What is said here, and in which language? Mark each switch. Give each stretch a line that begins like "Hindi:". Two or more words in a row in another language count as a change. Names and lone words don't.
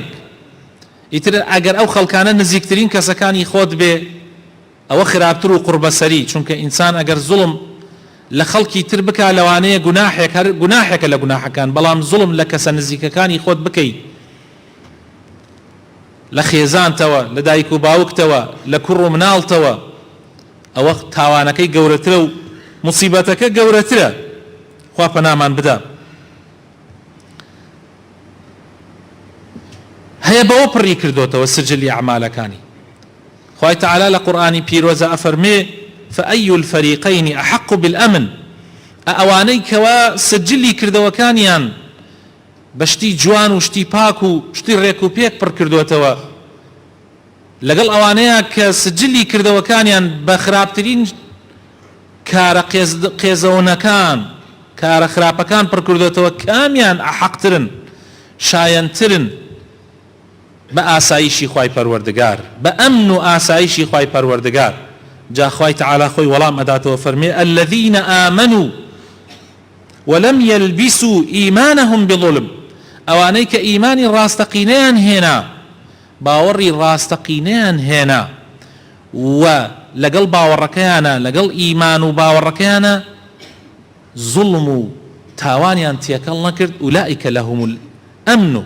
Central Kurdish: ئیتر ئەگەر ئەو خەڵکانە نزیکترین کەسەکانی خۆت بێ ئەوە خراپتر و قوربەسەری، چونکە ئینسان ئەگەر زوڵم لە خەڵکی تر بکا لەوانەیە گوناحێکە لە گوناحەکان، بەڵام زوڵم لە کەسە نزیکەکانی خۆت بکەیت، لە خێزانتەوە، لە دایک و باوکتەوە، لە کوڕ و مناڵتەوە، ئەوە تاوانەکەی گەورەترە و موسیبەتەکە گەورەترە. خوا پەنامان بدا. هەیە بەوە پڕی کردوتەوە سجلی ئەعمالەکانی. خوای تعالی لە قورئانی پیرۆزە ئەفەرمێ:
Arabic: فأي الفريقين أحق بالأمن.
Central Kurdish: ئەوانەی کەوا سجلی کردەوەکانیان بە شتی جوان و شتی پاک و شتی ڕێک و پێک پڕ کردوێتەوە، لەگەڵ ئەوانەیە کە سجلی کردەوەکانیان بە خراپترین کارە قێزەونەکان، کارە خراپەکان پڕ کردوێتەوە، کامیان ئەحەقترن، شایەنترن بە ئاسایشی خوای پەروەردگار، بە ئەمن و ئاسایشی خوای پەروەردگار. جا خوای تعالی خۆی وەڵام ئەداتەوە فەرمێ:
Arabic: الذين آمنوا ولم يلبسوا إيمانهم بظلم.
Central Kurdish: ئەوانەی کە ئیمانی ڕاستەقینەیان هێنا، باوەڕی ڕاستەقینەیان هێنا و لەگەڵ باوەڕەکەیانە، لەگەڵ ئیمان و باوەڕەکەیانە زوڵم و تاوانیان تێکەڵ نەکرد،
Arabic: ئولائیکە لەهم الئەمن.